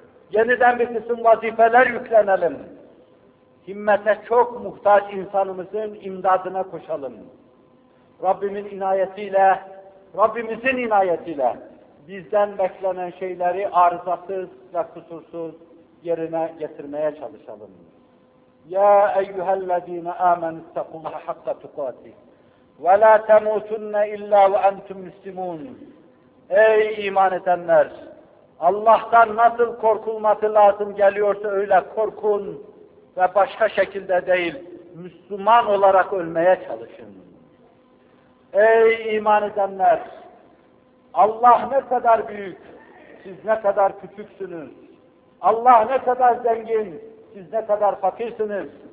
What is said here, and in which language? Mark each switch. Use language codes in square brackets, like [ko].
[tr] Yeniden bir kısım vazifeler yüklenelim. Himmete çok muhtaç insanımızın imdadına koşalım. Rabbimin inayetiyle, Rabbimizin inayetiyle bizden beklenen şeyleri arızasız ve kusursuz yerine getirmeye çalışalım. [ar] يَا اَيُّهَا الَّذ۪ينَ آمَنُوا اتَّقُوا اللّٰهَ حَقَّ تُقَاتِهِ وَلَا تَمُوتُنَّ اِلَّا وَاَنْتُمْ مُسْلِمُونَ [tr] Ey iman edenler! Allah'tan nasıl korkulması lazım geliyorsa öyle korkun ve başka şekilde değil, Müslüman olarak ölmeye çalışın. Ey iman edenler! Allah ne kadar büyük, siz ne kadar küçüksünüz. Allah ne kadar zengin, siz ne kadar fakirsiniz.